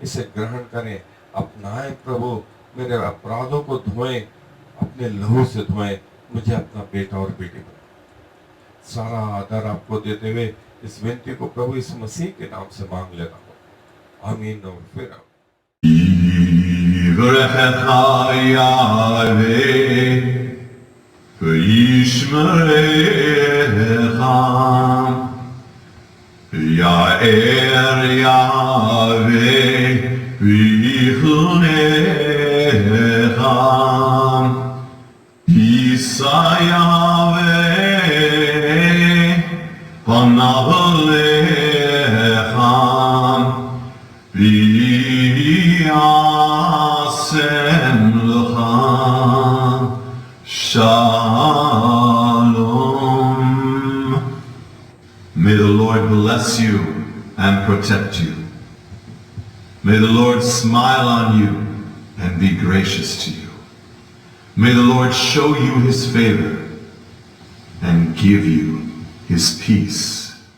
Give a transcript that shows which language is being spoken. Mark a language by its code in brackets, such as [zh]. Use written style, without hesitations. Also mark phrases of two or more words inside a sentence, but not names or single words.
[hi] इसे ग्रहण करें, अपनाएं प्रभु। मेरे अपराधों को धोएं, अपने लहू से धोएं, मुझे अपना बेटा और बेटी बनाएं। सारा आदर आपको देते हुए इस विनती को प्रभु इस मसीह के नाम से मांग लेता हूँ, आमीन। और फिर [he] יאר יהוה ויחנך ישא יהוה פניו לך וישם לך שלום. [en] May the Lord bless you and protect you. May the Lord smile on you and be gracious to you. May the Lord show you his favor and give you his peace.